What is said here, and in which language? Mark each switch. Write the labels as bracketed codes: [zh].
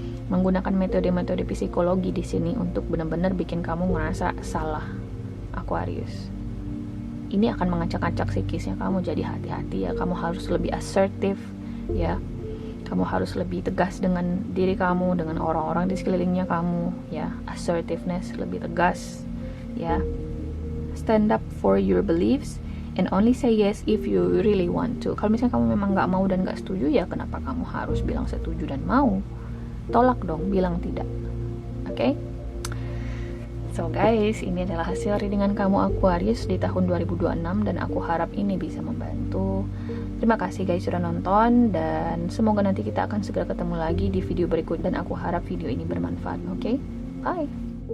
[id] Menggunakan metode-metode psikologi di sini untuk benar-benar bikin kamu ngerasa salah Aquarius. Ini akan mengacak-acak psikisnya kamu, jadi hati-hati ya. Kamu harus lebih asertif ya. Kamu harus lebih tegas dengan diri kamu, dengan orang-orang di sekelilingnya kamu ya. Assertiveness, lebih tegas ya. [en] Stand up for your beliefs and only say yes if you really want to. [id] Kalau misalnya kamu memang gak mau dan gak setuju, ya kenapa kamu harus bilang setuju dan mau? Tolak dong, bilang tidak. Oke? So guys, ini adalah hasil readingan kamu Aquarius di tahun 2026, dan aku harap ini bisa membantu. Terima kasih guys sudah nonton, dan semoga nanti kita akan segera ketemu lagi di video berikut, dan aku harap video ini bermanfaat. Oke? Bye!